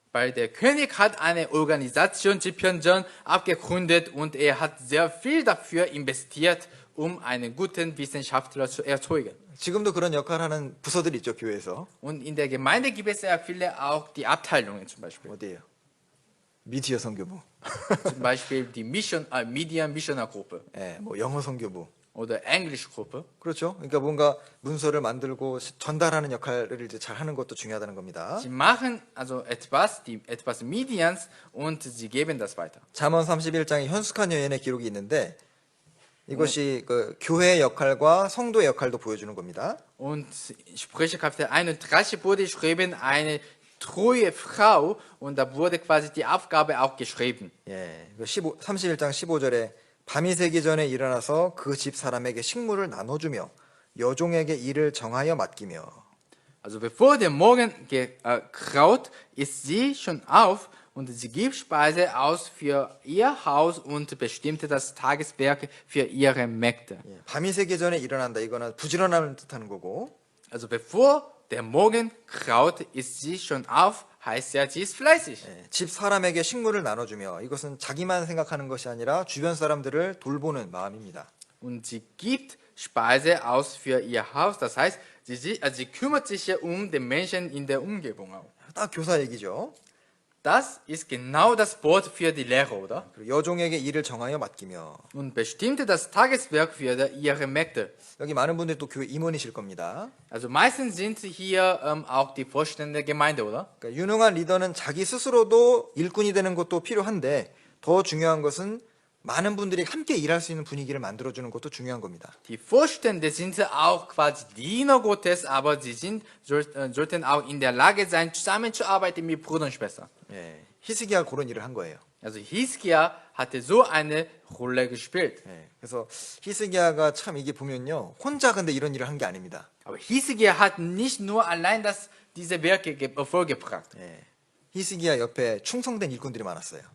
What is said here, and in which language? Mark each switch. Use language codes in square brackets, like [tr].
[de] Weil der König hat eine Organisation Jipyeonjeon abgegründet und er hat sehr viel dafür investiert, einen guten Wissenschaftler zu erzeugen. [ko] 지금도 그런 역할을 하는 부서들이 있죠, 교회에서. [de] Und in der Gemeinde gibt es sehr viele auch die Abteilungen zum Beispiel. [ko] 어디예요? 미디어 선교부. [de] Zum Beispiel die Media Missioner Gruppe [ko] 예, 뭐 영어 선교부. [de] oder English Gruppe. [ko] 그렇죠. 그러니까 뭔가 문서를 만들고 전달하는 역할을 이제 잘 하는 것도 중요하다는 겁니다. [de] Sie machen also etwas Medians und sie geben das weiter. [ko] 잠언 31장에 현숙한 여인의 기록이 있는데 이것이 그 교회의 역할과 성도의 역할도 보여주는 겁니다. [de] Und Sprüche Kapitel 31 wurde geschrieben, eine treue Frau, und da wurde quasi die Aufgabe auch geschrieben. [ko] 예, 31장 15절에 밤이 새기 전에 일어나서 그 집 사람에게 식물을 나눠주며 여종에게 일을 정하여 맡기며. [de] Also bevor der Morgen graut, ist sie schon auf und sie gibt Speise aus für ihr Haus und bestimmte das Tageswerk für ihre Mägde. [ko] 예, 밤이 새기 전에 일어난다. 이거는 부지런함을 뜻하는 거고. [de] Also bevor der Morgen graut, ist sie schon auf, heißt ja, sie ist fleißig. [ko] 예, 집 사람에게 식물을 나눠주며 이것은 자기만 생각하는 것이 아니라 주변 사람들을 돌보는 마음입니다. [de] Und sie gibt Speise aus für ihr Haus, das heißt, sie kümmert sich ja um den Menschen in der Umgebung auch. [ko] 딱 교사 얘기죠. [de] das ist genau das Wort für die Lehre, oder? [ko] 그리고 여종에게 일을 정하여 맡기며. [de] Und bestimmte das Tageswerk für ihre Mägde. [ko] 여기 많은 분들이 또 교회 임원이실 겁니다. [de] Also meistens sind hier auch die Vorstände der Gemeinde, oder? [ko] 그러니까 유능한 리더는 자기 스스로도 일꾼이 되는 것도 필요한데 더 중요한 것은 많은 분들이 함께 일할 수 있는 분위기를 만들어주는 것도 중요한 겁니다. [de] Die Vorstände sind auch quasi Diener Gottes, aber sie sollten auch in der Lage sein, zusammenzuarbeiten mit Brüdern und Schwestern. [ko] 예, 히스기야가 그런 일을 한 거예요. [de] Also Hiskia hatte so eine Rolle gespielt. [ko] 예, 그래서 히스기야가 참 이게 보면요, 혼자 근데 이런 일을 한 게 아닙니다. [de] Aber Hiskia hat nicht nur allein diese Werke vorgebracht, [ko] 예, 히스기야 옆에 충성된 일꾼들이 많았어요.